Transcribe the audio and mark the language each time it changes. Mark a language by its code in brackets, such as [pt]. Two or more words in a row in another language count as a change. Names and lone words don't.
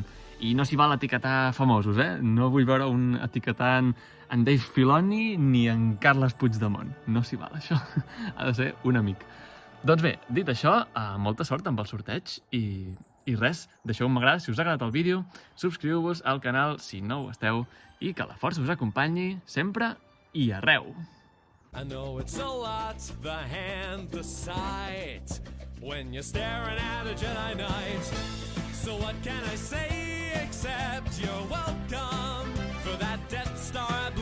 [ca] I no s'hi val etiquetar famosos, No vull veure un etiquetant en Dave Filoni ni en Carles Puigdemont. No s'hi val, això. Ha de ser un amic. Doncs bé, dit això, molta sort amb el sorteig i res, deixeu un m'agrada si us ha agradat el vídeo, subscriu-vos al canal si no ho esteu i que la força us acompanyi sempre i arreu. [en] I know it's a lot, the hand, the sight, when you're staring at a Jedi Knight. So what can I say except you're welcome for that Death Star